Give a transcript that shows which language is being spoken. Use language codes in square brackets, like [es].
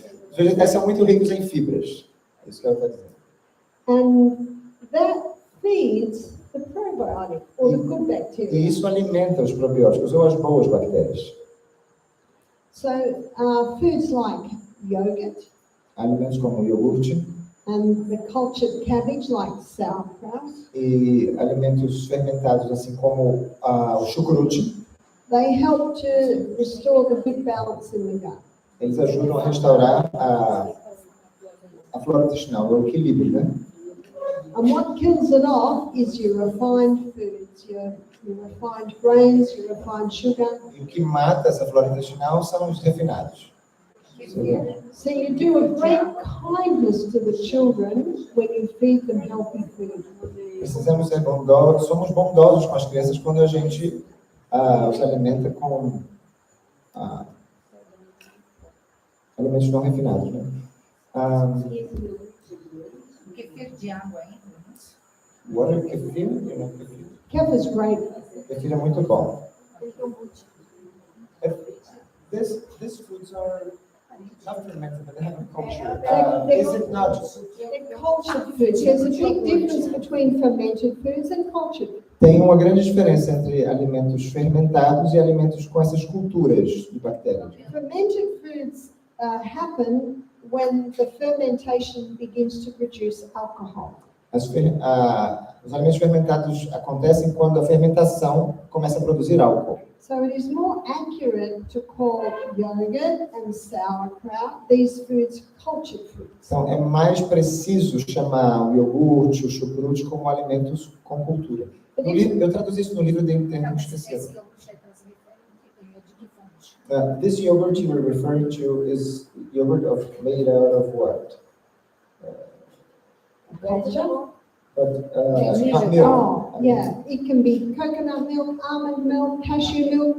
[pt] Os vegetais são muito ricos em fibras. É isso que ela está dizendo. [en] And that feeds the probiotic or the good [pt] E [en] bacteria. [pt] isso alimenta os probióticos ou as boas bactérias. [en] So foods like yogurt [pt] Alimentos como iogurte [en] and the cultured cabbage like sauerkraut, [pt] e alimentos fermentados, assim como o chucrute, [en] they help to restore the good balance in the gut. [pt] eles ajudam a restaurar a flora intestinal, o equilíbrio, né? [en] And what kills it off is your refined foods, your refined grains, your refined sugar. [pt] E o que mata essa flora intestinal são os refinados. [en] So you do a great kindness to the children when you feed them healthy food. [pt] precisamos ser bondosos, somos bondosos com as crianças quando a gente os alimenta com alimentos não refinados, né? O kefir de água entra nisso? [en] Water kefir, you know, kefir. Kefir is great. Kefir é muito bom. These foods are not fermented, but they have a culture. Is it not? They're cultured foods. There's a big difference between fermented foods and cultured foods. [pt] Tem uma grande diferença entre alimentos fermentados e alimentos com essas culturas de bactérias. [en] Fermented foods happen when the fermentation begins to produce alcohol. [pt] Os alimentos fermentados acontecem quando a fermentação começa a produzir álcool. [en] So it is more accurate to call yogurt and sauerkraut these foods cultured foods. [pt] Então, é mais preciso chamar o iogurte, o chucrute como alimentos com cultura. No livro, eu traduzi isso no livro de Entendo Esquecido. [en] This yogurt you were referring to is yogurt made out of what? Culture? Not milk. Oh, yeah. It can be coconut milk, almond milk, cashew milk.